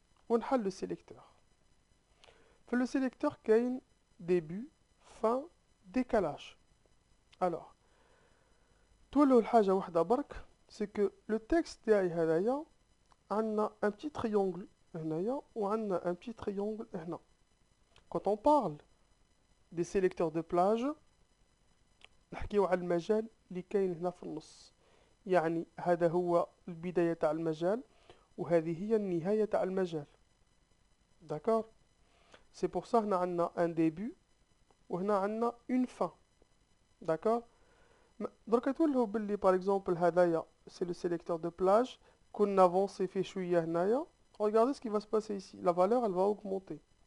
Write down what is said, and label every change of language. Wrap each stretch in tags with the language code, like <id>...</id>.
<fr>ونحل le sélecteur. Fait le sélecteur كاين début, fin, décalage. Alors, تولوا</fr> <ar>الحاجة واحدة برك,</ar> <fr>c'est que le texte تاعي هذايا عندنا un petit triangle</fr> <ar>هنايا وعندنا</ar> <fr>un petit triangle هنا. Quand on parle des sélecteurs de plage,</fr> <ar>نحكيو على المجال اللي كاين هنا في النص. يعني هذا هو البداية تاع المجال وهذه هي النهاية تاع المجال.</ar> <fr>d'accord. c'est pour ça</fr> <ar>هنا عندنا</ar> <fr>un début</fr> <ar>وهنا عندنا</ar> <fr>une fin. d'accord.</fr> <ar>درك تولهو باللي par exemple هدايا</ar> <fr>c'est le sélecteur de plage</fr> <ar>كنا avancé فيه شوية هنايا.</ar> <fr>regardez ce qui va se passer ici, la valeur elle va augmenter.</fr>